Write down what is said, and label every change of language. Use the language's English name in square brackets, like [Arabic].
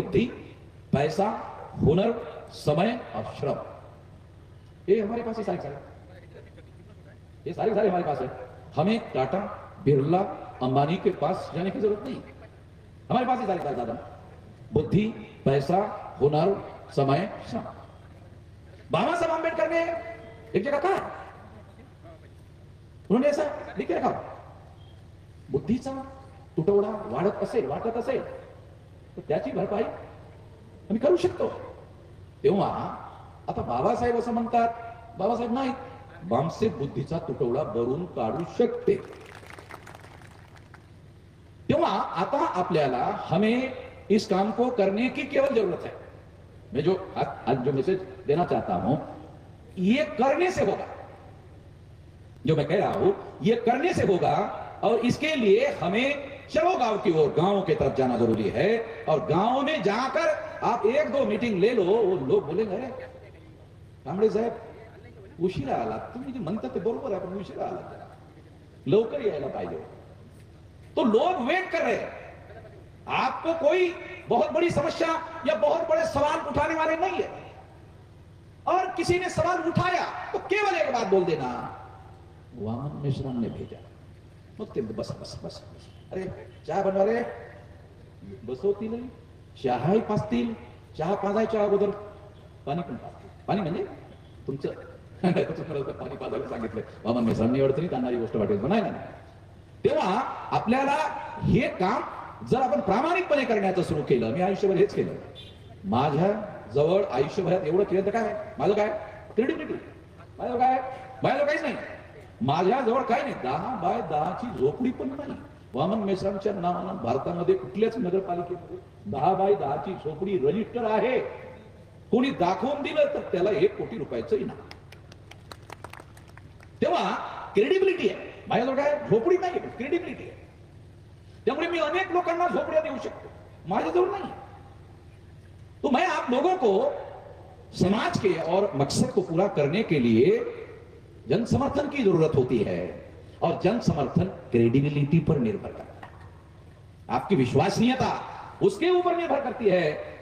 [Hindi] बुद्धि, पैसा, हुनर, समय और श्रम, ये हमारे पास ये सारे हमारे पास है। हमें टाटा, बिरला, अंबानी के पास जाने की जरूरत नहीं, हमारे पास ये सारे साधन, बुद्धि, पैसा, हुनर, समय, श्रम। बाबा साहब आंबेडकर ने एक जगह कहा, उन्होंने ऐसा लिख रखा, [Marathi] बुद्धीचा तुटवडा वाटत असेल तर त्याची भरपाई आम्ही करू शकतो। तेव्हा आता बाबासाहेब असं म्हणतात, बाबासाहेब नाही, बामसे बुद्धीचा तुटवडा भरून काढू शकते। तेव्हा आता आपल्याला [Hindi] हमें इस काम को करने की केवल जरूरत है। मैं जो आज जो मैसेज देना चाहता हूं, ये करने से होगा। जो मैं कह रहा हूं ये करने से होगा, और इसके लिए हमें चलो गांव की ओर, गांव की तरफ जाना जरूरी है। और गांव में जाकर आप 1-2 मीटिंग ले लो, वो लोग बोलेंगे, [Marathi] अरे कांबळे साहेब उशिरा आला, तुम्ही जे म्हणता ते बरोबर आहे, पण उशिरा आला, लवकर यायला पाहिजे। [Hindi] तो लोग वेट कर रहे हैं। आपको कोई बहुत बड़ी समस्या या बहुत बड़े सवाल उठाने वाले नहीं है, और किसी ने सवाल उठाया तो केवल एक बात बोल देना, वामन मिश्रण ने भेजा। [Marathi] बस बस बस, अरे चहा बनवा रे, बसवतील, चहाही पाजतील, चहा पाजायच्या अगोदर पाणी पण पाजतील। पाणी म्हणजे तुमचं पाणी पाजायला सांगितलं, वामन मिश्रांनी अडचणीत आणणारी गोष्ट वाटेल बनायला नाही। तेव्हा आपल्याला हे काम जर आपण प्रामाणिकपणे करण्याचं सुरू केलं, मी आयुष्यभर हेच केलं, माझ्या जवळ आयुष्यभरात एवढं केलं तर काय, माझं काय क्रेडिबिलिटी, माझं काय, माझं काहीच नाही, माझ्याजवळ काय नाही, 10 बाय 10 ची झोपडी पण नाही। वामन मेश्रामच्या नावानं भारतामध्ये कुठल्याच नगरपालिकेमध्ये 10 बाय 10 ची झोपडी रजिस्टर आहे। कोणी दाखवून दिलं तर त्याला 1 कोटी रुपयाचं इनाम। तेव्हा क्रेडिबिलिटी आहे, माझ्याजवळ काय झोपडी नाही, क्रेडिबिलिटी आहे। त्यामुळे मी अनेक लोकांना झोपड्या देऊ शकतो, माझ्याजवळ नहीं। [Hindi] तो मैं आप लोगों को समाज के और मकसद को पूरा करने के लिए जन समर्थन की जरूरत होती है, और जन समर्थन क्रेडिबिलिटी पर निर्भर करता है, आपकी विश्वसनीयता उसके ऊपर निर्भर करती है।